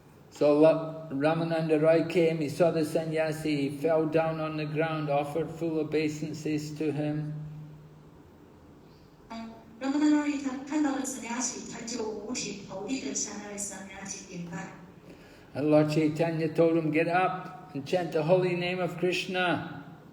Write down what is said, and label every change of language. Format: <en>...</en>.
<en>So Ramananda Roy came, he saw the sannyasi, he fell down on the ground, offered full obeisances to him.</en> <zh>Ramananda Roy 他看到了 sannyasi， 他就五体投地的向那位 sannyasi 顶拜。</zh> <en>And Lord Caitanya told him, get up and chant the holy name of Krishna.</en>